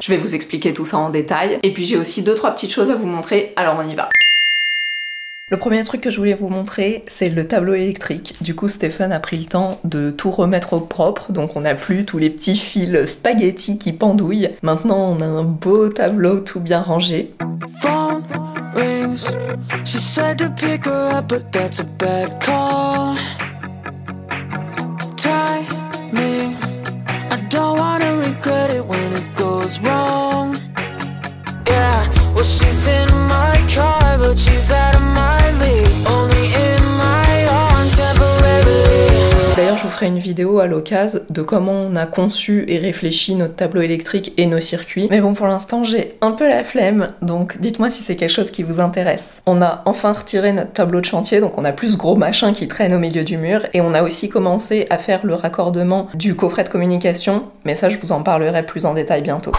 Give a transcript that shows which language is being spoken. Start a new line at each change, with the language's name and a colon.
French: Je vais vous expliquer tout ça en détail, et puis j'ai aussi 2-3 petites choses à vous montrer, alors on y va. Le premier truc que je voulais vous montrer, c'est le tableau électrique. Du coup, Stéphane a pris le temps de tout remettre au propre, donc on n'a plus tous les petits fils spaghettis qui pendouillent. Maintenant, on a un beau tableau tout bien rangé. Phone rings.
English: She said to pick her up, but that's a bad call. Timing. I don't wanna regret it when it goes wrong. Yeah, well she's in my car, but she's out of my league. Only in my arms temporarily.
French: D'ailleurs, je vous ferai une vidéo à l'occasion de comment on a conçu et réfléchi notre tableau électrique et nos circuits. Mais bon, pour l'instant, j'ai un peu la flemme, donc dites-moi si c'est quelque chose qui vous intéresse. On a enfin retiré notre tableau de chantier, donc on a plus ce gros machin qui traîne au milieu du mur, et on a aussi commencé à faire le raccordement du coffret de communication, mais ça, je vous en parlerai plus en détail bientôt.